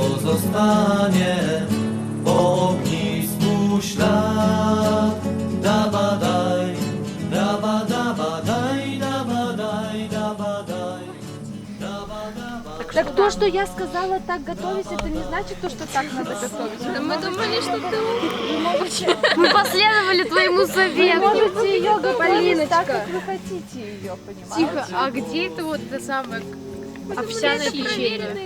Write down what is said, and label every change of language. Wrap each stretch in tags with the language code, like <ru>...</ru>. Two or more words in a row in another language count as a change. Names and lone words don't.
<pl>pozostanie po ognisku ślad. Dabadaj, dabadabadaj, dabadaj, dabadaj, dabadabadaj.</pl> <ru>Так то, что я сказала так готовить, это не значит то, что так надо готовить. Мы думали, что ты Мы последовали твоему Вы совету. можете ее готовить Полиночка. так, как вы хотите ее, понимаете? Тихо, а где это вот это самое овсяное печенье?</ru>